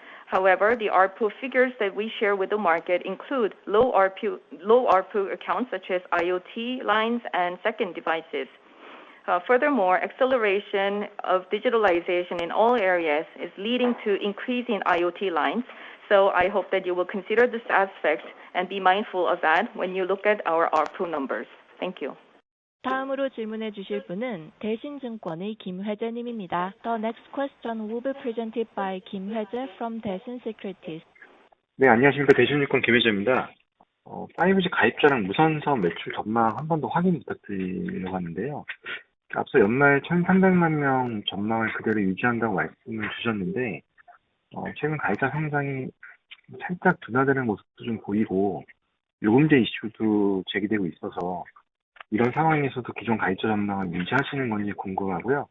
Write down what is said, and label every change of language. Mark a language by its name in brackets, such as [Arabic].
[English] However, the ARPU figures that we share with the market include low ARPU accounts such as IoT lines and second devices. Furthermore, acceleration of digitalization in all areas is leading to increasing IoT lines. So I hope that you will consider this aspect and be mindful of that when you look at our ARPU numbers. Thank you. [Korean] 다음으로 질문해 주실 분은 대신증권의 김회재님입니다. [English] The next question will be presented by Kim Hwae-jae from Daishin Securities. [Korean] 네, 안녕하십니까. 대신증권 김혜재입니다. 5G 가입자랑 무선 사업 매출 전망 한 번 더 확인 부탁드리려고 하는데요. 앞서 연말 1,300만 명 전망을 그대로 유지한다고 말씀을 주셨는데 최근 가입자 성장이 살짝 둔화되는 모습도 좀 보이고 요금제 이슈도 제기되고 있어서 이런 상황에서도 기존 가입자 전망을 유지하시는 건지 궁금하고요.